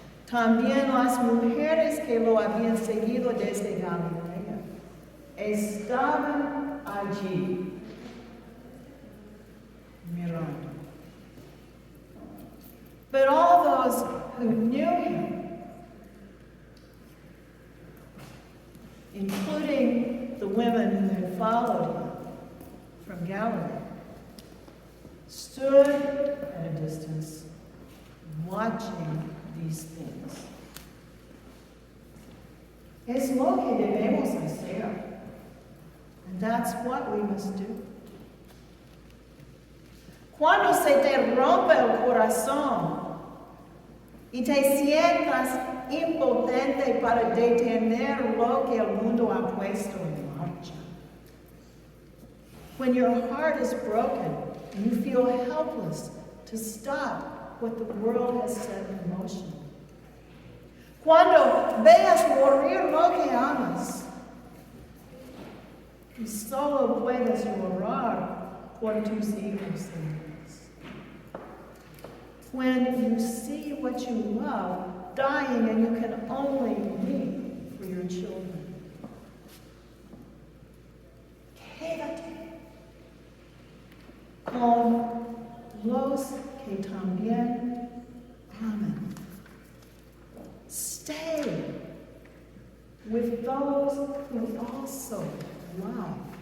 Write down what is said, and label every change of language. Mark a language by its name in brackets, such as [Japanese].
[Spanish] También las mujeres que lo habían seguido desde Galilea estaban allí mirando. [English] But all those who knew him, including the women who had followed him from Galilee, stood at a distance watching these things. [Spanish] Es lo que debemos hacer, [English] and that's what we must do. [Spanish] Cuando se te rompe el corazón y te sientas impotente para detener lo que el mundo ha puesto en marcha. [English] When your heart is broken and you feel helpless to stop what the world has set in motion. [Spanish] Cuando veas morir lo que amas y solo puedes llorar por tus hijos e hijas. [English] When you see what you love dying and you can only weep for your children. [Spanish] Quédate. con los que también aman. [English] Stay with those who also love.